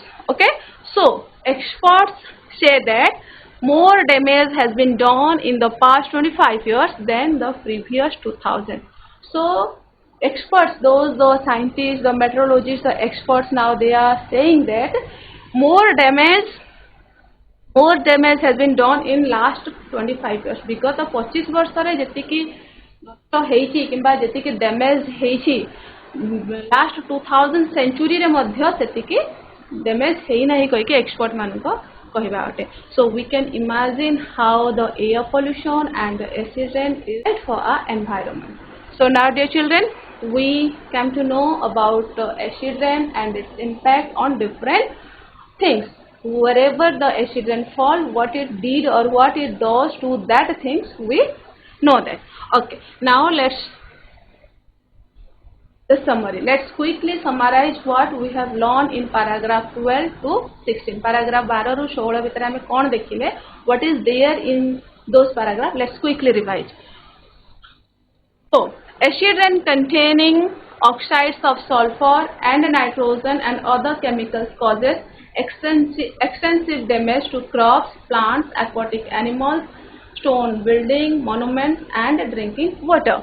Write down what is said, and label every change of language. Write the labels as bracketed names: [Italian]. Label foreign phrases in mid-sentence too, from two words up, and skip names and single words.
[English] Okay, so experts say that more damage has been done in the past 25 years than the previous 2000. So experts, the scientists, the meteorologists, the experts, now they are saying that more damage has been done in last 25 years, because the 25 [Odia] ବର୍ଷରେ ଯେତିକି ନଷ୍ଟ ହେଇଛି କିମ୍ବା ଯେତିକି ଡ୍ୟାମେଜ୍ ହେଇଛି ଲାଷ୍ଟ 2000 ସେଞ୍ଚୁରୀରେ ମଧ୍ୟ ସେତିକି ଡ୍ୟାମେଜ୍ ହେଇନାହିଁ କହିକି ଏକ୍ସପର୍ଟ ମାନଙ୍କ କହିବା ଅଟେ. [English] So we can imagine how the air pollution and the acid rain is bad for our environment. So now dear children, we came to know about the acid rain and its impact on different things. Wherever the acid rain fall, what it did or what it does to that things, we know that. Okay, now let's the summary. Let's quickly summarize what we have learned in paragraph 12 to 16. [Odia] Paragraph 12 ରୁ 16 ଭିତରେ ଆମେ କ'ଣ ଦେଖିଲେ, [English] what is there in those paragraphs? Let's quickly revise. So acid rain containing oxides of sulfur and nitrogen and other chemicals causes extensive damage to crops, plants, aquatic animals, stone building, monuments, and drinking water.